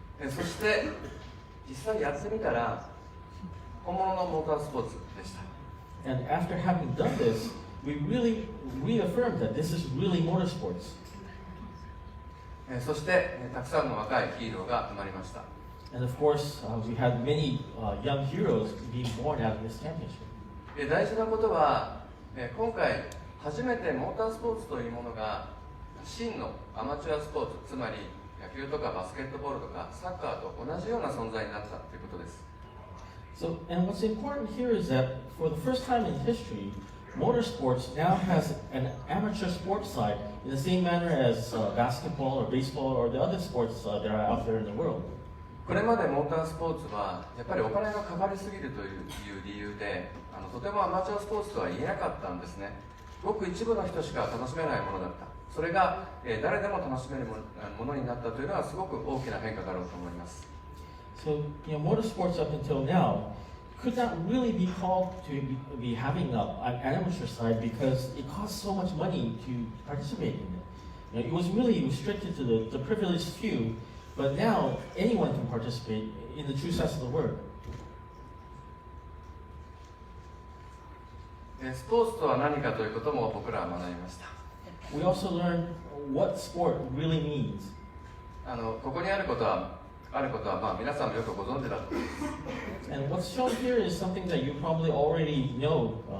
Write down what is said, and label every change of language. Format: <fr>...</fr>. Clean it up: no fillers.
<ja>そして実際やってみたら本物のモータースポーツでした。</ja> <en>And after having done this, we really reaffirmed that this is really motorsports.</en> <ja>そしてたくさんの若いヒーローが生まれました。</ja> <en>And of course, we had many young heroes being born out of this championship.</en> <ja>大事なことは、今回初めてモータースポーツというものが真のアマチュアスポーツ、つまり野球とかバスケットボールとかサッカーと同じような存在になったということです。</ja> <en>So, and what's important here is that for the first time in history, motorsports now has an amateur sports side in the same manner as basketball or baseball or the other sports that are out there in the world.</en> <ja>これまでモータースポーツはやっぱりお金がかかりすぎるという理由でとてもアマチュアスポーツとは言えなかったんですね。ごく一部の人しか楽しめないものだった。それが、誰でも楽しめるものになったというのはすごく大きな変化だろうと思います。</ja> <en>So, motorsports up until now could not really be called to be having an amateur side because it costs so much money to participate in it. It was really restricted to the privileged few, but now anyone can participate in the true sense of the word.</en> <ja>スポーツとは何かということも僕らは学びました。</ja> <en>We also learned what sport really means.</en> <ja>ここにあることは皆さんもよくご存知だと思います。</ja> <en>And what's shown here is something that you probably already know.</en>